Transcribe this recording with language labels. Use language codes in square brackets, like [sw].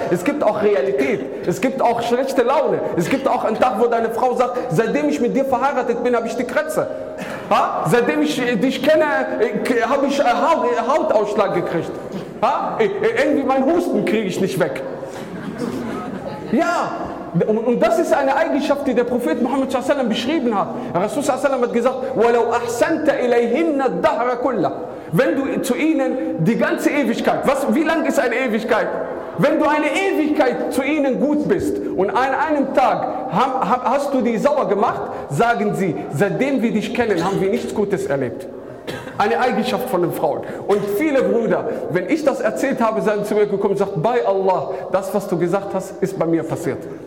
[de] Es gibt auch Realität. Es gibt auch schlechte Laune. Es gibt auch einen Tag, wo deine Frau sagt, seitdem ich mit dir verheiratet bin, habe ich die Krätze. Ha? Seitdem ich dich kenne, habe ich einen Hautausschlag gekriegt. Ha? Irgendwie meinen Husten kriege ich nicht weg. Ja, und das ist eine Eigenschaft, die der Prophet Muhammad s.a.w. beschrieben hat. Rasul s.a.w. hat gesagt, [ar] وَلَوْ أَحْسَنْتَ إِلَيْهِنَّ الدَّهْرَ كُلَّ. [de] Wenn du zu ihnen die ganze Ewigkeit, wie lang ist eine Ewigkeit? Wenn du eine Ewigkeit zu ihnen gut bist und an einem Tag hast du die sauer gemacht, sagen sie, seitdem wir dich kennen, haben wir nichts Gutes erlebt. Eine Eigenschaft von den Frauen. Und viele Brüder, wenn ich das erzählt habe, sind zu mir gekommen und sagen, bei Allah, das, was du gesagt hast, ist bei mir passiert.